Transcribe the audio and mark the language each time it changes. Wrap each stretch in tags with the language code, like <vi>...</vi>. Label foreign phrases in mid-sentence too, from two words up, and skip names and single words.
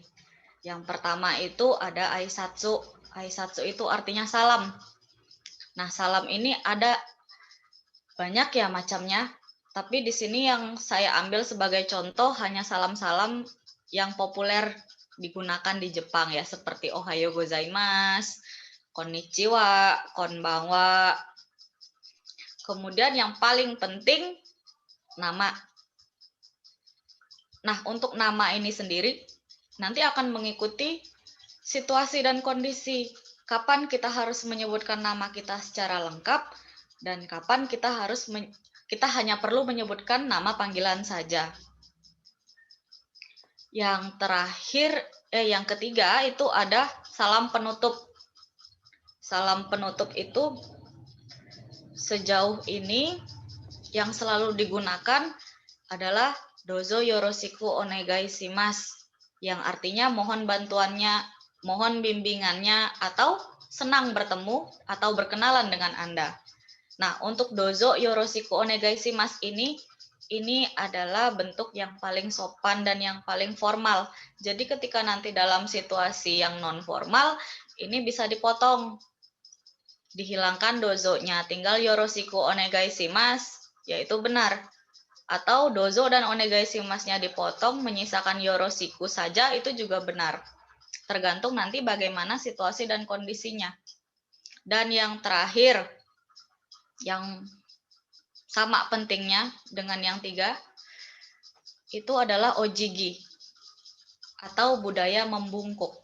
<id>Yang pertama itu ada aisatsu. Aisatsu itu artinya salam. Nah, salam ini ada banyak ya macamnya, tapi di sini yang saya ambil sebagai contoh hanya salam-salam yang populer digunakan di Jepang ya, seperti</id> <ja>おはようございます、こんにちは、こんばんは.</ja> <id>Kemudian yang paling penting nama. Nah, untuk nama ini sendiri nanti akan mengikuti situasi dan kondisi. Kapan kita harus menyebutkan nama kita secara lengkap dan kapan kita hanya perlu menyebutkan nama panggilan saja. Yang terakhir, yang ketiga itu ada salam penutup. Salam penutup itu sejauh ini yang selalu digunakan adalah</id> <ja>どうぞよろしくお願いします,</ja> <id>yang artinya mohon bantuannya, mohon bimbingannya, atau senang bertemu atau berkenalan dengan Anda. Nah, untuk</id> <ja>どうぞよろしくお願いします</ja> <id>ini adalah bentuk yang paling sopan dan yang paling formal. Jadi ketika nanti dalam situasi yang non formal, ini bisa dipotong. Dihilangkan dozonya, tinggal</id> <ja>よろしくお願いします,</ja> <id>yaitu benar. Atau dozo dan</id> <ja>お願いします-</ja> <id>nya dipotong, menyisakan yoroshiku saja, itu juga benar. Tergantung nanti bagaimana situasi dan kondisinya. Dan yang terakhir, yang sama pentingnya dengan yang 3, itu adalah ojigi, atau budaya membungkuk.</id>